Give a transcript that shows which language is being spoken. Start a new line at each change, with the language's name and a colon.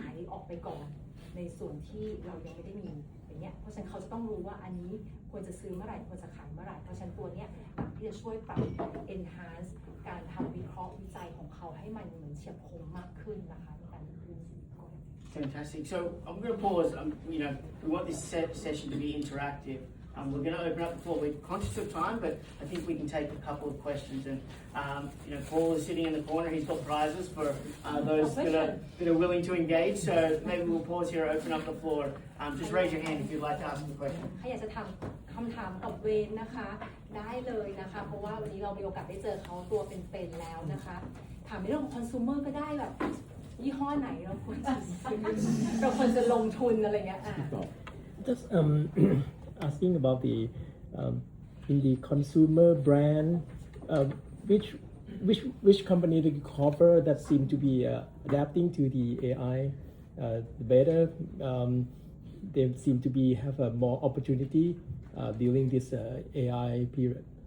Thai: ออกไปก่อนในส่วนที่เรายังไม่ได้มีอย่างเงี้ยเพราะฉะนั้นเขาจะต้องรู้ว่าอันนี้ควรจะซื้อเมื่อไหร่ควรจะขายเมื่อไหร่เพราะฉะนั้นตัวเนี้ยที่จะช่วยปรับ enhance การทำวิเคราะห์วิจัยของเขาให้มันเหมือนเฉียบคมมากขึ้นนะคะในการดู
English: Fantastic. So I'm going to pause. We want this session to be interactive. We're going to open up the floor. We're conscious of time, but I think we can take a couple of questions. And Paul is sitting in the corner. He's got prizes for those that are willing to engage. So maybe we'll pause here, open up the floor. Just raise your hand if you'd like to ask a question.
Thai: ใครอยากจะทำคำถามกับเวนนะคะได้เลยนะคะเพราะว่าวันนี้เรามีโอกาสได้เจอเขาตัวเป็นๆแล้วนะคะถามในเรื่องของ consumer ก็ได้แบบยี่ห้อไหนเราควรจะซื้อเราควรจะลงทุนอะไรเงี้ย
English: Just asking about the in the consumer brand, which company do you cover that seem to be adapting to the AI better? They seem to be have a more opportunity during this AI period.